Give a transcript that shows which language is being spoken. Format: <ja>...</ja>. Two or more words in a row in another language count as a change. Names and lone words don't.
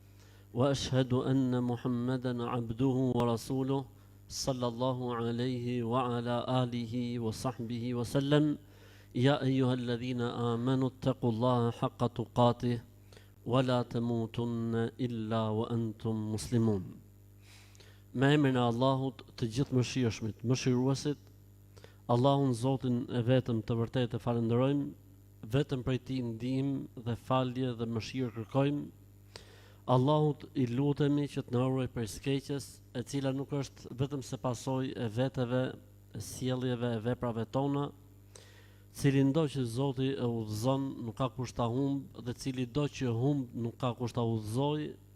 <ar>وأشهد أن محمدا عبده ورسوله صلى الله عليه وعلى آله وصحبه وسلم يا أيها الذين آمنوا اتقوا الله حق تقاته ولا تموتن إلا وأنتم مسلمون.</ar> <sq>Me emrin e Allahut të gjithë mëshirshmit, mëshiruesit, Allahun Zotin e vetëm të vërtetë e falenderojmë, vetëm prej Tij ndihmë dhe falje dhe mëshirë kërkojmë. Allahut i lutemi që të na ruaj prej skeqjes, e cila nuk është vetëm se pasojë e veteve, e sjelljeve e veprave tona, cili ndo që Zoti e udhëzon nuk ka kusht ta humb, dhe cili do që humb nuk ka kusht ta udhëzoj.</sq>